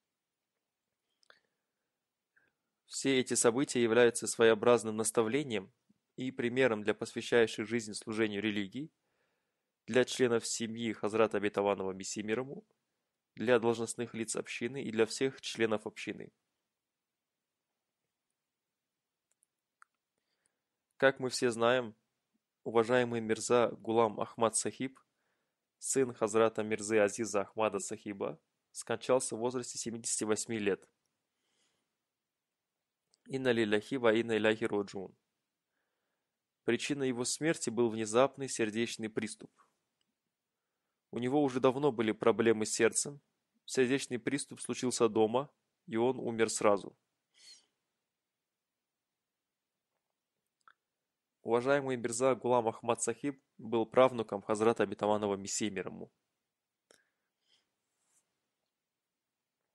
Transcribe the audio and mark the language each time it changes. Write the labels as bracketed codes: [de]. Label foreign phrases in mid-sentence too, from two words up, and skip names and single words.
[ru] Все эти события являются своеобразным наставлением и примером для посвящающих жизнь служению религии, для членов семьи Хазрата Обетованного Мессии мир ему, для должностных лиц общины и для всех членов общины. Как мы все знаем, уважаемый Мирза Гулам Ахмад Сахиб, сын Хазрата Мирзы Азиза Ахмада Сахиба, скончался в возрасте 78 лет. [ar] إنا لله وإنا إليه راجعون. [ru] Причиной его смерти был внезапный сердечный приступ. У него уже давно были проблемы с сердцем, сердечный приступ случился дома, и он умер сразу. Уважаемый Мирза Гулам Ахмад Сахиб был правнуком Хазрата Обетованного Мессии мир ему.